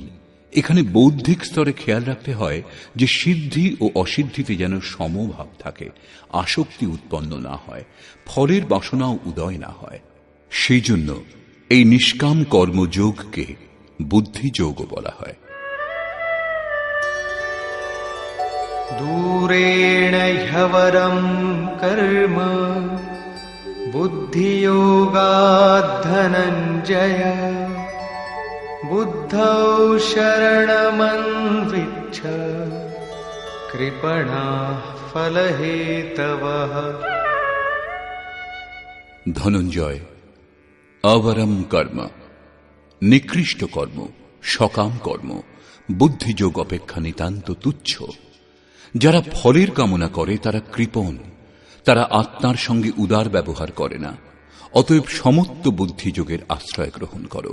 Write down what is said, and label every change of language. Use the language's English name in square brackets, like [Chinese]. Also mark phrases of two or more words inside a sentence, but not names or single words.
[Bangla] এখানে বৌদ্ধিক স্তরে খেয়াল রাখতে হয় যে সিদ্ধি ও অসিদ্ধিতে যেন সমভাব থাকে, আসক্তি উৎপন্ন না হয়, ফলের বাসনাও উদয় না হয়। সেই জন্য এই নিষ্কাম কর্মযোগকে বুদ্ধিযোগও বলা হয়। [Sanskrit] दूरेण ह्यवरं कर्म बुद्धियोगात् धनञ्जय बुद्धौ शरणमन्विच्छ कृपणाः फलहेतवः। [Bangla] ধনঞ্জয়, অবরম কর্ম, নিকৃষ্ট কর্ম, সকাম কর্ম বুদ্ধিযোগ অপেক্ষা নিতান্ত তুচ্ছ। যারা ফলের কামনা করে তারা কৃপণ, তারা আত্মার সঙ্গে উদার ব্যবহার করে না। অতএব সমত্ব বুদ্ধিযোগের আশ্রয় গ্রহণ করো।